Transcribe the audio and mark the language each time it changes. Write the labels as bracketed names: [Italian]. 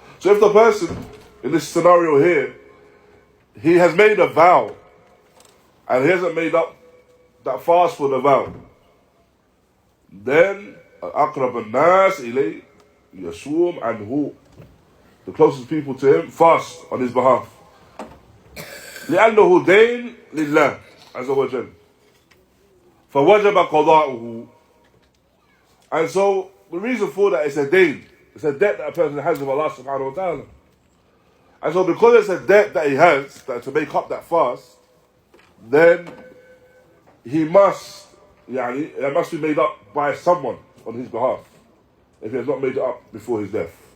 [English] So if the person, in this scenario here, he has made a vow, and he hasn't made up that fast for the vow, then [Arabic] aqrab al-nas ilay yasum anhu, [English] the closest people to him, fast on his behalf. [Arabic] لأنه دين لله عز وجل فوجب قضاؤه. [English] And so the reason for that is a dayn. It's a debt that a person has with Allah subhanahu wa ta'ala. And so because it's a debt that he has, that to make up that fast, then he must, it must be made up by someone on his behalf if he has not made it up before his death.